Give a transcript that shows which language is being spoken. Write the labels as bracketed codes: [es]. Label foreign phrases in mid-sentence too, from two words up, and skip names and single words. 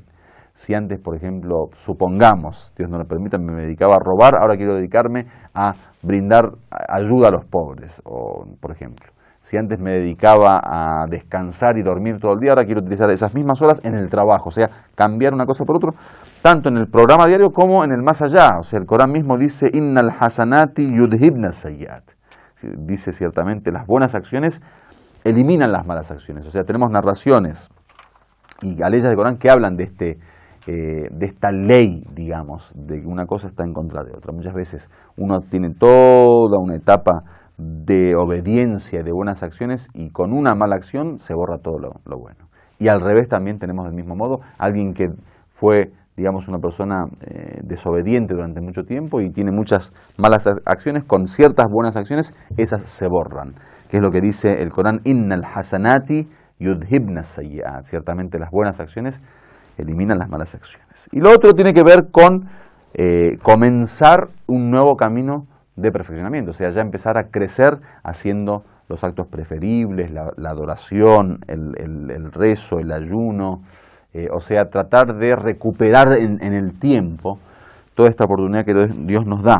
[es] Si antes, por ejemplo, supongamos, Dios no lo permita, me dedicaba a robar, ahora quiero dedicarme a brindar ayuda a los pobres, o, por ejemplo. Si antes me dedicaba a descansar y dormir todo el día, ahora quiero utilizar esas mismas horas en el trabajo. O sea, cambiar una cosa por otra, tanto en el programa diario como en el más allá. O sea, el Corán mismo dice, [ar] إن الحسنات يذهبن السيئات. [es] Dice ciertamente, las buenas acciones eliminan las malas acciones. O sea, tenemos narraciones y aleyas del Corán que hablan de esta ley, digamos, de que una cosa está en contra de otra. Muchas veces uno tiene toda una etapa de obediencia, de buenas acciones, y con una mala acción se borra todo lo bueno. Y al revés también tenemos del mismo modo alguien que fue, digamos, una persona desobediente durante mucho tiempo y tiene muchas malas acciones, con ciertas buenas acciones, esas se borran, que es lo que dice el Corán, [ar] إن الحسنات يذهبن السيئات. [es] Ciertamente las buenas acciones eliminan las malas acciones. Y lo otro tiene que ver con comenzar un nuevo camino de perfeccionamiento, o sea, ya empezar a crecer haciendo los actos preferibles, la adoración, el rezo, el ayuno, o sea, tratar de recuperar en el tiempo toda esta oportunidad que Dios nos da.